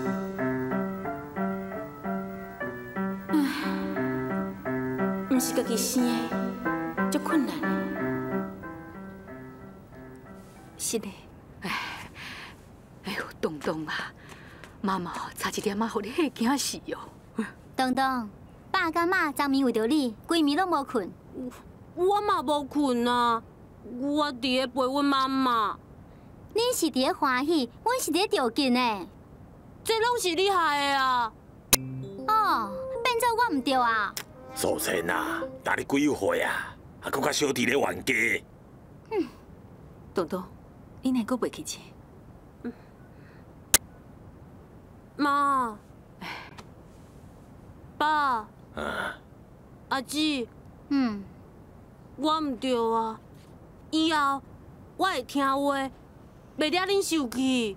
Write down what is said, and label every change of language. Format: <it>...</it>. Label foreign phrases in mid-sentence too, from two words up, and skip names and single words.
<nan>毋是家己生的，足困难的。是的。哎呦，东东啊，妈妈差一点互你吓惊死哦。东东，爸甲妈昨暝为着你，规暝拢无困。我嘛无困啊，我伫咧陪阮妈妈。恁是伫咧欢喜，阮是伫咧着急呢。这拢是你害的啊！哦，变做我唔对啊！素贞啊，打你几岁啊？还搁较小伫咧冤家。东东，你哪个袂记起？妈，爸，阿姊，我唔对啊，以后我会听话，袂惹恁受气。</nan>